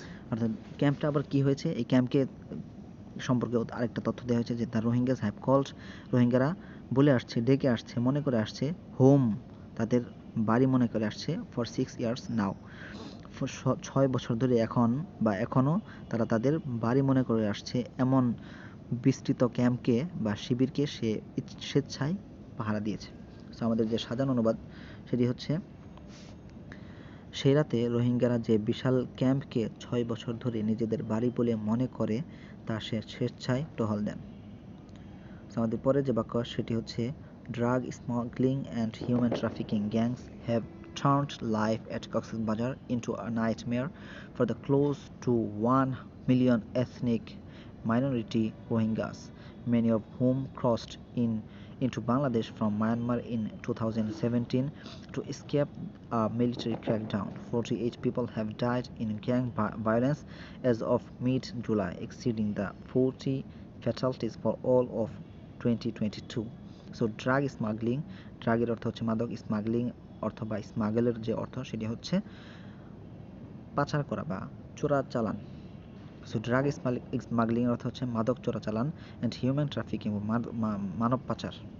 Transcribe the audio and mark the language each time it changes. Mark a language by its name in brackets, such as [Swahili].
[Bangla] অর্থাৎ ক্যাম্পটা আবার কি হয়েছে? এই ক্যাম্পকে সম্পর্কে আরেকটা তথ্য দেওয়া হয়েছে যে [English] the Rohingyas have called, [Bangla] রোহিঙ্গারা বলে আসছে, ডেকে আসছে, মনে করে আসছে, হোম, তাদের বাড়ি মনে করে আসছে, [English] for 6 years now, [Bangla] 6 বছর ধরে এখনও তারা তাদের বাড়ি মনে করে আসছে এমন বিস্তৃত ক্যাম্পকে বা শিবিরকে সে স্বেচ্ছায় পাহারা দিয়েছে। সো আমাদের যে সাজানো অনুবাদ সেটি হচ্ছে, সেই রাতে রোহিঙ্গারা যে বিশাল ক্যাম্পকে 6 বছর ধরে নিজেদের বাড়ি বলে মনে করে তা সে স্বেচ্ছায় টহল দেন। আমাদের পরে যে বাক্য সেটি হচ্ছে, [English] Drug smuggling and human trafficking gangs have turned life at Cox's Bazar into a nightmare for the close to 1 million ethnic minority Rohingyas, many of whom crossed into Bangladesh from Myanmar in 2017 to escape a military crackdown. 48 people have died in gang violence as of mid-July, exceeding the 40 fatalities for all of 2022. [Bangla] So drug smuggling, ড্রাগের অর্থ হচ্ছে মাদক, smuggling অর্থ বা স্মাগলের যে অর্থ সেটি হচ্ছে পাচার করা বা চোরাচালান। সো ড্রাগ স্মাগলিং এর অর্থ হচ্ছে মাদক চোরাচালান, [English] and human trafficking, [Bangla] মানব পাচার।